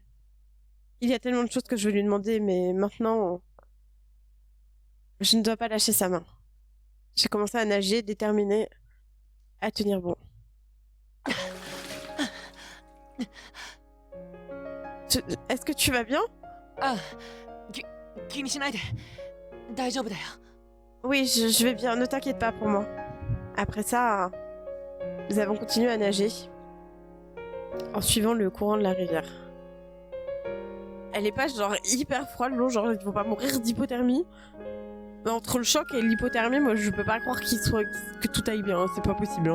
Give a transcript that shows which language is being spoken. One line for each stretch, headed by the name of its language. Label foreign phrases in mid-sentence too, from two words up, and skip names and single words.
French: Il y a tellement de choses que je veux lui demander, mais maintenant, je ne dois pas lâcher sa main. J'ai commencé à nager, déterminée à tenir bon. Est-ce que tu vas bien?
Japanese: Ah, 気にしないで。大丈夫だよ。
French: Oui, je vais bien, ne t'inquiète pas pour moi. Après ça, nous avons continué à nager en suivant le courant de la rivière. Elle est pas genre hyper froide l'eau, genre ils vont pas mourir d'hypothermie. Mais entre le choc et l'hypothermie, moi je peux pas croire que tout aille bien, hein, c'est pas possible.